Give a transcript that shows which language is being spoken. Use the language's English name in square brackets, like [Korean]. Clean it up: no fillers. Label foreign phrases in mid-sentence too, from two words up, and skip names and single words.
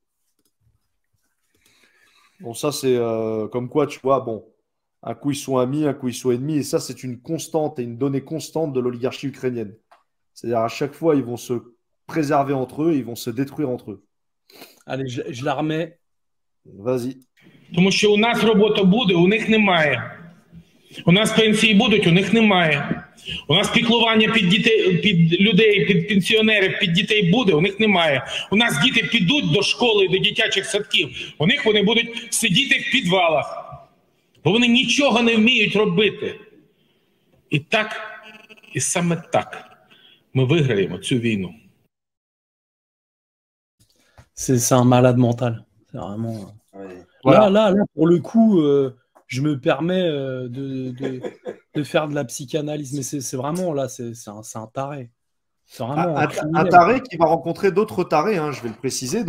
[French] Bon, ça c'est comme quoi, tu vois, bon, un coup ils sont amis, un coup ils sont ennemis, et ça c'est une constante et une donnée constante de l'oligarchie ukrainienne. C'est-à-dire à chaque fois, ils vont se préserver entre eux, ils vont se détruire entre eux. Allez, je la remets. Vas-y. [Ukrainian] Тому що у нас робота буде, у них немає. У нас пенсії будуть, у них немає. У нас піклування під дітей, під людей, під пенсіонерів, під дітей буде, у них немає. У нас діти підуть до школи, до дитячих садків. У них вони будуть сидіти в підвалах. Бо вони нічого не вміють робити. І так, і саме так ми виграємо цю війну. [French] C'est un malade mental. C'est vraiment... Ouais. Voilà. Là, pour le coup, je me permets de faire de la psychanalyse, mais c'est vraiment, là, c'est un taré. C'est vraiment Un taré qui va rencontrer d'autres tarés, hein, je vais le préciser.